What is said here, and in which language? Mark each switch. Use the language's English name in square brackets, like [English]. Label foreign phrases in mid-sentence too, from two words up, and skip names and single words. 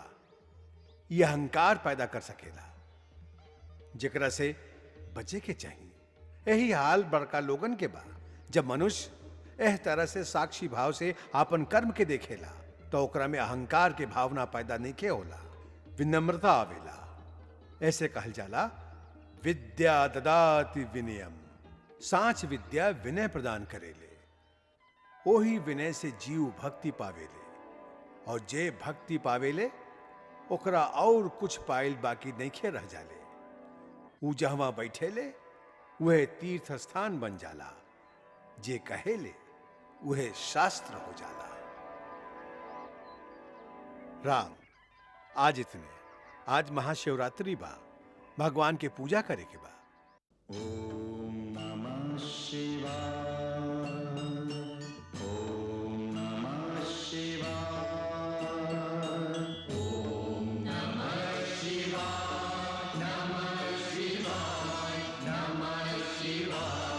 [Bhojpuri] यह अहंकार पैदा कर सकेला, जेकरा से बचे के चाहिए। यही हाल बड़का लोगन के बा। जब मनुष्य एह तरह से साक्षी भाव से आपन कर्म के देखेला तो ओकरा में अहंकार के भावना पैदा नहीं के होला, विनम्रता आवेला। ऐसे कहल जाला, [Sanskrit] विद्या ददाति विनयम। [Bhojpuri] सांच विद्या विनय प्रदान करेले। ओही विनय से जीव भक्ति पावेले, और जे भक्ति पावेले ओकरा और कुछ पाइल बाकी नइखे रह जाले। ऊ जहवा बैठेले वह तीर्थ स्थान बन जाला। जे कहेले वह शास्त्र हो जाला। राम, आज इतने। आज महाशिवरात्रि बा, भगवान के पूजा करे के बा। [Sanskrit] ओम नमः शिवाय। ओम नमः शिवाय। ओम नमः शिवाय। नमः शिवाय। नमः शिवाय।